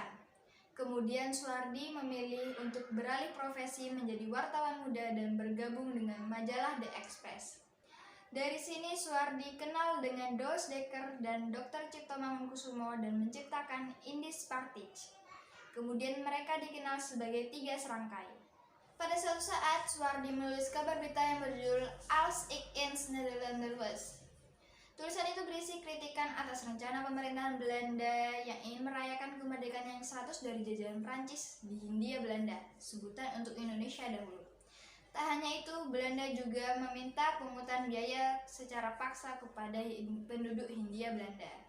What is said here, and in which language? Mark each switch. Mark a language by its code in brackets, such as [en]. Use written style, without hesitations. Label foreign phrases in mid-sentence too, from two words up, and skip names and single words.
[id] Kemudian Suwardi memilih untuk beralih profesi menjadi wartawan muda dan bergabung dengan majalah The Express. Dari sini Suwardi kenal dengan Douws Dekker dan Dr. Cipto Mangunkusumo dan menciptakan Indische Partij. Kemudian mereka dikenal sebagai tiga serangkai. Pada suatu saat, Suwardi menulis kabar berita yang berjudul Als ik in Nederlander was. Tulisan itu berisi kritikan atas rencana pemerintahan Belanda yang ingin merayakan kemerdekaan yang 100 dari jajahan Prancis di Hindia Belanda, sebutan untuk Indonesia dahulu. Tak hanya itu, Belanda juga meminta pungutan biaya secara paksa kepada penduduk Hindia Belanda.